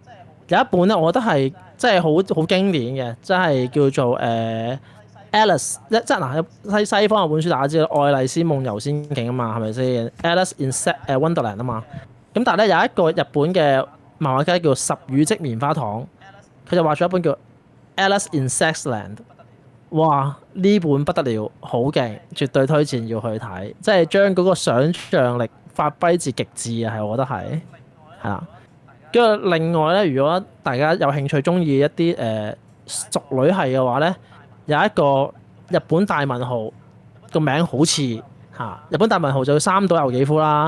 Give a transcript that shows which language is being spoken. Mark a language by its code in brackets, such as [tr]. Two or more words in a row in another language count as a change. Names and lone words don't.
[yue] 有一本咧，我覺得係即係好經典嘅，即係叫做Alice， 即係嗱西方有本書大家知道《愛麗絲夢遊仙境》啊嘛，係咪先 ？Alice in Wonderland 啊嘛。咁但係咧有一個日本嘅漫畫家叫十羽織棉花糖，佢就畫咗一本叫《Alice in Sexland》。哇！呢本不得了，好勁，絕對推薦要去睇，即係將嗰個想像力發揮至極致啊！係我覺得係啦。跟住另外咧，如果大家有興趣中意一啲淑女系嘅話咧，有一個日本大文豪個名好似日本大文豪就叫三島由紀夫啦。